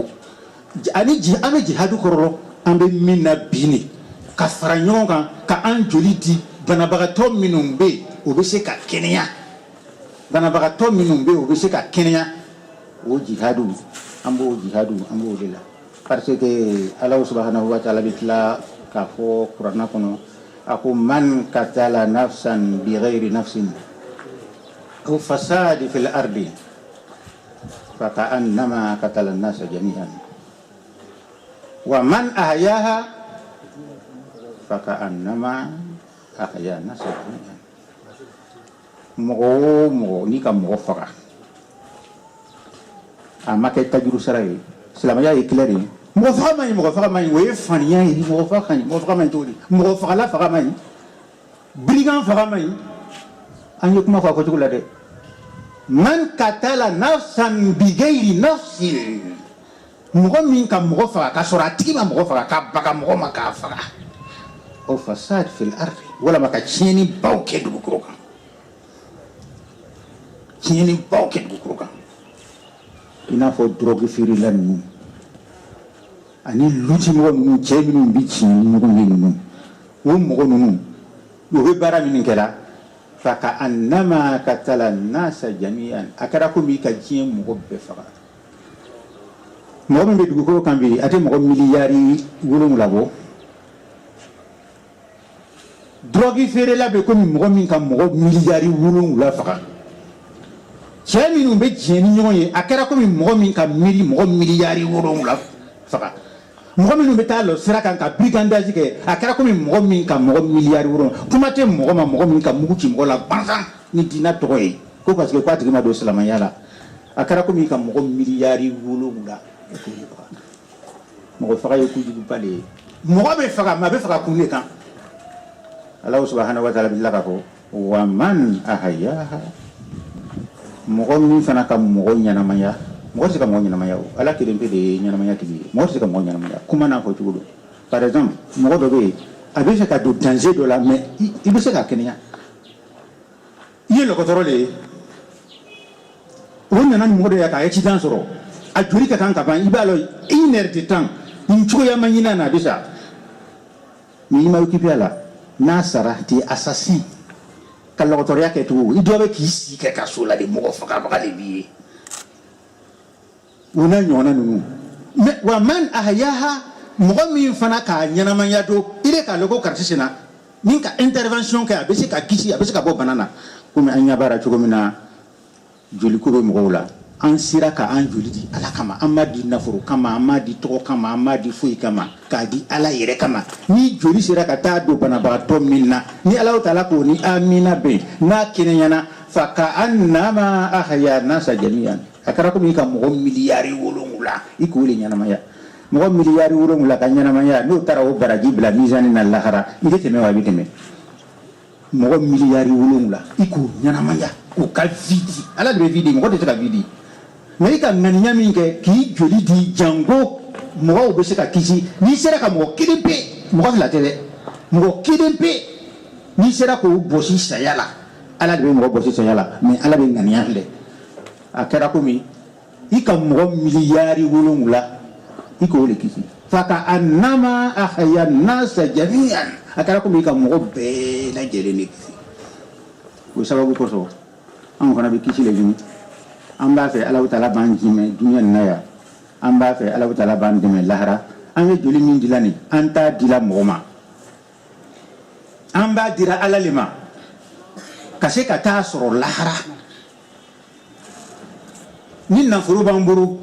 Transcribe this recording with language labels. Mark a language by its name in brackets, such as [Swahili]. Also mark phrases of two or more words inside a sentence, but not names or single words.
[Bambara] ani jihadu korolo an be minna bini ka fara ɲɔgɔn kan ka an joli di banabagatɔ minnu be o be se ka kɛnɛya banabagatɔ minnu be o be se ka kɛnɛya o jihadu an b'o de la [French] parce que [Arabic] الله سبحانه وتعالى [Bambara] bi tila k'a fɔ kuranna kɔnɔ a ko [Arabic] من قتل نفسا بغير نفس أو فساد في الأرض فكأنما قتل الناس جميعا ومن أحياها فكأنما أحيا الناس جميعا [Bambara] mɔgɔ ni ka mɔgɔ faga a ma kɛ tajuru sara ye silamɛya ye clair ye mɔgɔ faga man ɲi o ye faniya ye mɔgɔ faga man ɲi cogo di mɔgɔ fagala faga man ɲi brigand faga man ɲi an ye kuma fɔ a fɔ cogo la dɛ [Arabic] من قتل نفسا بغير نفس [Bambara] mɔgɔ min ka mɔgɔ faga ka sɔrɔ a tigi ma mɔgɔ faga ka baga mɔgɔ ma k'a faga o [Arabic] فساد في الأرض [Bambara] walama ka tiɲɛni baw kɛ dugukolo kan tiɲɛni baw kɛ dugukolo kan i n'a fɔ drogue feerela ninnu ani lutimɔgɔ ninnu cɛ minnu bi tiɲɛ ni ɲɔgɔn ye ninnu o mɔgɔ ninnu o bɛ baara minnu kɛra [Arabic] فكأنما قتل الناس جميعا [Bambara] a kɛra komi i ka diɲɛ mɔgɔ bɛɛ faga mɔgɔ min bɛ dugukolo kan bi a tɛ mɔgɔ miliyari 7 bɔ drogue feerela bɛ komi mɔgɔ min ka mɔgɔ miliyari 7 faga cɛ minnu bɛ diɲɛ ni ɲɔgɔn ye a kɛra komi mɔgɔ min ka miiri mɔgɔ miliyari 7 faga mɔgɔ minnu bɛ taa lɔ sira kan ka brigandage kɛ a kɛra komi mɔgɔ min ka mɔgɔ miliyari 7 kuma tɛ mɔgɔ ma mɔgɔ min ka mugu ci mɔgɔ la bansan ni diinɛ tɔgɔ ye ko [French] parce que [Bambara] k'a tigi ma don silamɛya la a kɛra komi ka mɔgɔ miliyari 7 mɔgɔ faga ye kojuguba de ye mɔgɔ bɛ faga mais a bɛ faga kun de kan [Arabic] الله سبحانه وتعالى [Bambara] bi tila k'a fɔ [Arabic] ومن أحياها [Bambara] mɔgɔ min fana ka mɔgɔ ɲɛnamaya mɔgɔ tɛ se ka mɔgɔ ɲɛnamaya o ala kelen pe de ye ɲɛnamaya tigi ye mɔgɔ tɛ se ka mɔgɔ ɲɛnamaya kuma n'a fɔ cogo don [French] par exemple [Bambara] mɔgɔ dɔ bɛ yen a bɛ fɛ ka don danger dɔ la mais i bɛ se ka kɛnɛya i ye dɔgɔtɔrɔ de ye o nana ni mɔgɔ dɔ ye ka accident sɔrɔ a joli ka kan ka ban i b'a dɔn [French] 1 heure de temps [Bambara] nin cogoya ma ɲin'a na a bɛ sa mais i ma occupé a la n'a sara [French] t'es assassin [Bambara] ka lɔgɔtɔrɔya kɛ cogo i dɔ bɛ k'i sigi kɛ ka so la de mɔgɔ fagabaga de b'i ye o n'a ɲɔgɔnna ninnu mais [Arabic] ومن أحياها [Bambara] mɔgɔ min fana k'a ɲɛnamaya don i bɛ k'a lɔgɔ ko karisa senna ni ka intervention kɛ a bɛ se ka kisi a bɛ se ka bɔ bana na komi an ɲɛ b'ara cogo min na joli ko bɛ mɔgɔw la an sera ka an joli di ala kama an m'a di nafolo kama an m'a di tɔgɔ kama an m'a di foyi kama k'a di ala yɛrɛ kama ni joli sera ka taa don banabagatɔ min na ni ala ta'ala ko ni amina bɛn n'a kɛnɛyana [Arabic] فكأنما أحيا الناس جميعا [Bambara] a kɛra komi i ka mɔgɔ miliyari 7 i k'o de ɲɛnamaya mɔgɔ miliyari 7 ka ɲɛnamaya n'o taara o baraji bila mizani na lahara i tɛ tɛmɛ wa i bɛ tɛmɛ mɔgɔ miliyari 7 i k'o ɲɛnamaya k'o ka vidi ala de bɛ vidi mɔgɔ tɛ se ka vidi mais i ka ŋaniya min kɛ k'i joli di jango mɔgɔw bɛ se ka kisi n'i sera ka mɔgɔ kelen pe mɔgɔ fila tɛ dɛ mɔgɔ kelen pe n'i sera k'o bɔsi saya la ala de bɛ mɔgɔ bɔsi saya la mais ala bɛ ŋaniya filɛ a kɛra komi i ka mɔgɔ miliyari 7 i k'o de kisi [Arabic] فكأنما أحيا الناس جميعا [Bambara] a kɛra komi i ka mɔgɔ bɛɛ lajɛlen de kisi o sababu kosɔn an fana bɛ kisi le ɲini an b'a fɛ ala ta'ala b'an jimɛ dunya nin na yan an b'a fɛ ala ta'ala b'an dɛmɛ lahara an ye joli min dila nin an t'a dila mɔgɔ ma an b'a dira ala le ma ka se ka taa sɔrɔ lahara ni nafolo b'an bolo